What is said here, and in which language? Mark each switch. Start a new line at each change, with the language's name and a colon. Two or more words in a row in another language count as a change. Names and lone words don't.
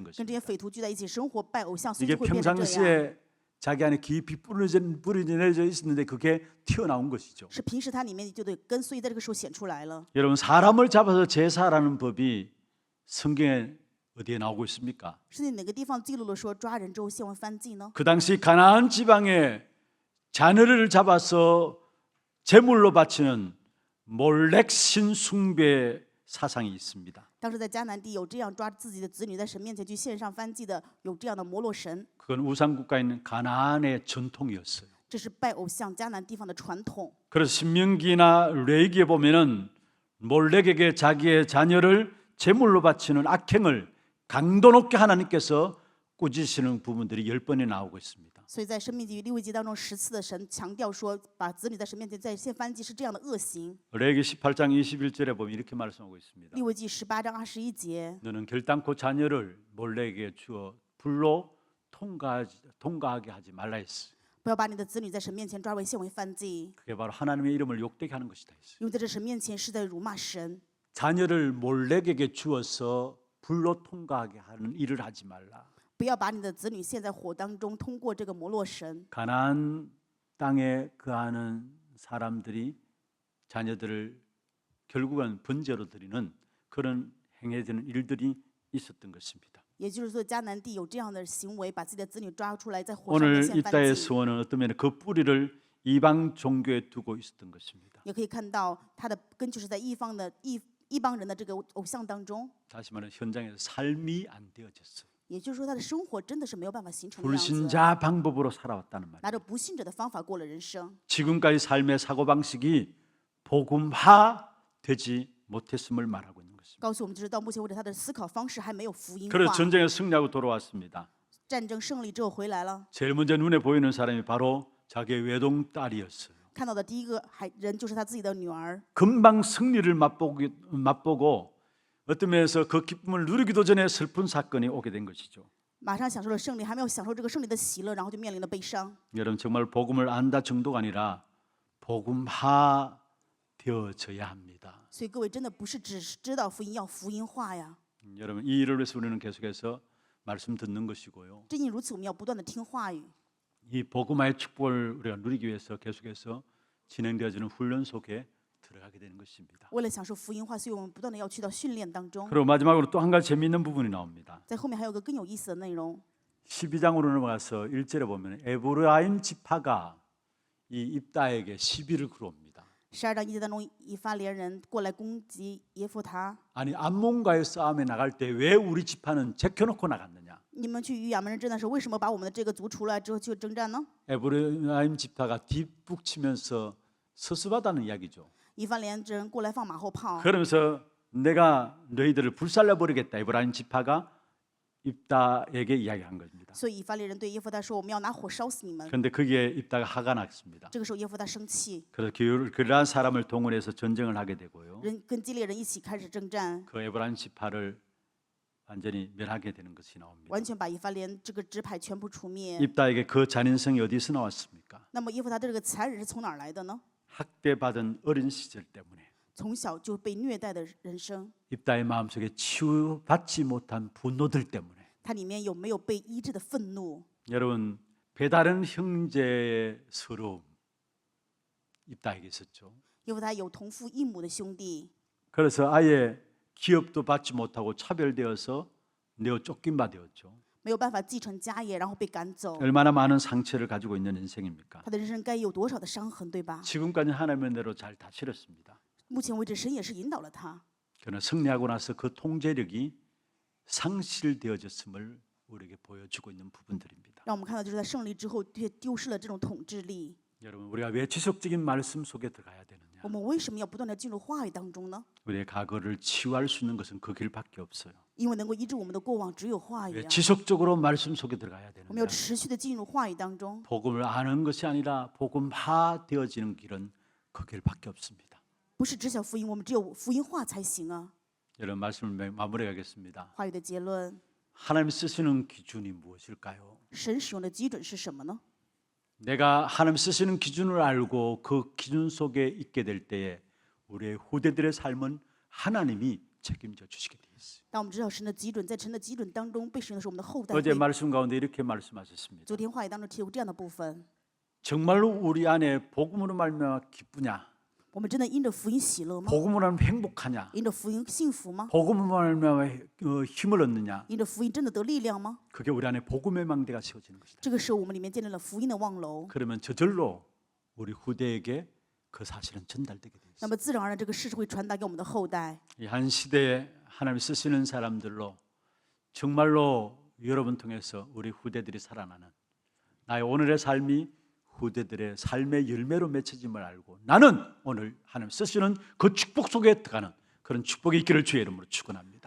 Chinese: 跟这
Korean: 것입니다.
Chinese: 些匪徒聚在一起生活拜偶像，所以
Korean: 이게
Chinese: 就会变成这样。
Korean: 평상시에 자기 안에 깊이 뿌려져 있었는데 그게 튀어나온 것이죠.
Chinese: 是平时它里面就得跟，所以在这个时候显出来了。
Korean: 여러분 사람을 잡아서 제사라는 법이 성경에 어디에 나오고 있습니까?
Chinese: 是在哪个地方记录了说抓人之后献完燔祭呢？
Korean: 그 당시 가나안 지방에 자녀를 잡아서 제물로 바치는 몰렉 신 숭배 사상이 있습니다.
Chinese: 当时在迦南地有这样抓自己的子女在神面前去献上燔祭的，有这样的摩洛神，
Korean: 그건 우상 국가에 있는 가나안의 전통이었어요.
Chinese: 这是拜偶像迦南地方的传统。
Korean: 그래서 신명기나 레위기에 보면은 몰렉에게 자기의 자녀를 제물로 바치는 악행을 강도 높게 하나님께서 꾸짖으시는 부분들이 10번이 나오고 있습니다.
Chinese: 所以在生命记与利未记当中10次的神强调说，把子女在神面前在献燔祭是这样的恶行。
Korean: 레위기 18장 21절에 보면 이렇게 말씀하고 있습니다.
Chinese: 利未记18章21节，
Korean: 너는 결단코 자녀를 몰렉에게 주어 불로 통과하게 하지 말라 했어.
Chinese: 不要把你的子女在神面前抓为献为燔祭，
Korean: 그게 바로 하나님의 이름을 욕되게 하는 것이다 했어요.
Chinese: 因为在这神面前是在辱骂神。
Korean: 자녀를 몰렉에게 주어서 불로 통과하게 하는 일을 하지 말라.
Chinese: 不要把你的子女献在火当中，通过这个摩洛神。
Korean: 가나안 땅에 거하는 사람들이 자녀들을 결국은 번제로 드리는 그런 행해지는 일들이 있었던 것입니다.
Chinese: 也就是说，迦南地有这样的行为，把自己的子女抓出来在火上
Korean: 오늘
Chinese: 面
Korean: 이
Chinese: 献
Korean: 땅의
Chinese: 燔祭。
Korean: 서원은 어떤 면에 그 뿌리를 이방 종교에 두고 있었던 것입니다.
Chinese: 也可以看到它的根就是在一邦人的这个偶像当中。
Korean: 다시 말하면 현장에서 삶이 안 되어졌어요.
Chinese: 也就是说，他的生活真的是没有办法形成的样子，
Korean: 불신자 방법으로 살아왔다는 말이에요.
Chinese: 拿着不信者的方法过了人生。
Korean: 지금까지 삶의 사고방식이 복음화되지 못했음을 말하고 있는 것입니다.
Chinese: 告诉我们，就是到目前为止，他的思考方式还没有福音
Korean: 그래서
Chinese: 化。
Korean: 전쟁에 승리하고 돌아왔습니다.
Chinese: 战争胜利之后回来了，
Korean: 제일 먼저 눈에 보이는 사람이 바로 자기의 외동딸이었어요.
Chinese: 看到的第一个人就是他自己的女儿。
Korean: 금방 승리를 맛보고 어떤 면에서 그 기쁨을 누리기도 전에 슬픈 사건이 오게 된 것이죠.
Chinese: 马上享受了胜利，还没有享受这个胜利的喜乐，然后就面临了悲伤。
Korean: 여러분 정말 복음을 안다 정도가 아니라 복음화 되어져야 합니다.
Chinese: 所以各位真的不是只是知道福音，要福音化呀。
Korean: 여러분 이 일을 위해서 우리는 계속해서 말씀 듣는 것이고요.
Chinese: 正因如此，我们要不断的听话语。
Korean: 이 복음화의 축복을 우리가 누리기 위해서 계속해서 진행되어지는 훈련 속에 들어가게 되는 것입니다.
Chinese: 为了享受福音化，所以我们不断的要去到训练当中。
Korean: 그리고 마지막으로 또 한 가지 재미있는 부분이 나옵니다.
Chinese: 在后面还有个更有意思的内容，
Korean: 12장으로 넘어가서 1절에 보면 에브라임 지파가 이 입다에게 시비를 걸어옵니다.
Chinese: 12 章1节当中，以法莲人过来攻击耶夫他。
Korean: 아니 암몬과의 싸움에 나갈 때 왜 우리 지파는 제껴놓고 나갔느냐?
Chinese: 你们去与亚门人争的时候，为什么把我们的这个族除了之后去征战呢？
Korean: 에브라임 지파가 뒷북치면서 서스바다는 이야기죠.
Chinese: 以法莲人过来放马后炮，
Korean: 그러면서 내가 너희들을 불살라 버리겠다. 에브라임 지파가 입다에게 이야기한 겁니다.
Chinese: 所以以法莲人对耶夫他说：“我们要拿火烧死你们。
Korean: 그런데 거기에 입다가 화가 났습니다.
Chinese: 这个时候耶夫他生气，
Korean: 그래서 그러한 사람을 동원해서 전쟁을 하게 되고요.
Chinese: 人跟基列人一起开始征战，
Korean: 그 에브라임 지파를 완전히 멸하게 되는 것이 나옵니다.
Chinese: 完全把以法莲这个支派全部除灭。
Korean: 입다에게 그 잔인성이 어디서 나왔습니까?
Chinese: 那么耶夫他的这个残忍是从哪儿来的呢？
Korean: 학대받은 어린 시절 때문에
Chinese: 从小就被虐待的人生，
Korean: 입다의 마음속에 치유받지 못한 분노들 때문에
Chinese: 它里面有没有被医治的愤怒？
Korean: 여러분 배다른 형제의 서러움 입다에게 있었죠.
Chinese: 耶夫他有同父异母的兄弟，
Korean: 그래서 아예 기업도 받지 못하고 차별되어서 내어 쫓긴 바 되었죠.
Chinese: 没有办法继承家业，然后被赶走。
Korean: 얼마나 많은 상처를 가지고 있는 인생입니까?
Chinese: 他的人生该有多少的伤痕，对吧？
Korean: 지금까지 하나님의 은혜로 잘 다스렸습니다.
Chinese: 目前为止，神也是引导了他。
Korean: 그러나 승리하고 나서 그 통제력이 상실되어졌음을 우리에게 보여주고 있는 부분들입니다.
Chinese: 让我们看到，就是在胜利之后，却丢失了这种统治力。
Korean: 여러분 우리가 왜 지속적인 말씀 속에 들어가야 되느냐?
Chinese: 我们为什么要不断的进入话语当中呢？
Korean: 우리의 과거를 치유할 수 있는 것은 그 길밖에 없어요.
Chinese: 因为能够医治我们的过往，只有话语
Korean: 왜
Chinese: 啊。
Korean: 지속적으로 말씀 속에 들어가야
Chinese: 我们要
Korean: 되느냐?
Chinese: 持续的进入话语当中，
Korean: 복음을 아는 것이 아니라 복음화 되어지는 길은 그 길밖에 없습니다.
Chinese: 不是只晓福音，我们只有福音化才行啊。
Korean: 여러분 말씀을 마무리하겠습니다.
Chinese: 话语的结论，
Korean: 하나님 쓰시는 기준이 무엇일까요?
Chinese: 神使用的基准是什么呢？
Korean: 내가 하나님 쓰시는 기준을 알고 그 기준 속에 있게 될 때에 우리의 후대들의 삶은 하나님이 책임져 주시게 되어 있어요.
Chinese: 当我们知道神的基准，在神的基准当中被使用的是我们的后代。
Korean: 어제 말씀 가운데 이렇게 말씀하셨습니다.
Chinese: 昨天话语当中提过这样的部分，
Korean: 정말로 우리 안에 복음으로 말미암아 기쁘냐?
Chinese: 我们真的因着福音喜乐吗？
Korean: 복음으로 하면 행복하냐?
Chinese: 因着福音幸福吗？
Korean: 복음으로 말미암아 힘을 얻느냐?
Chinese: 因着福音真的得力量吗？
Korean: 그게 우리 안에 복음의 망대가 세워지는 것이다.
Chinese: 这个时候，我们里面建立了福音的望楼，
Korean: 그러면 저절로 우리 후대에게 그 사실은 전달되게 되어
Chinese: 那
Korean: 있어요.
Chinese: 么自然而然这个事实会传达给我们的后代。
Korean: 이 한 시대에 하나님 쓰시는 사람들로 정말로 여러분 통해서 우리 후대들이 살아나는 나의 오늘의 삶이 후대들의 삶의 열매로 맺혀짐을 알고 나는 오늘 하나님 쓰시는 그 축복 속에 들어가는 그런 축복이 있기를 주의 이름으로 축원합니다.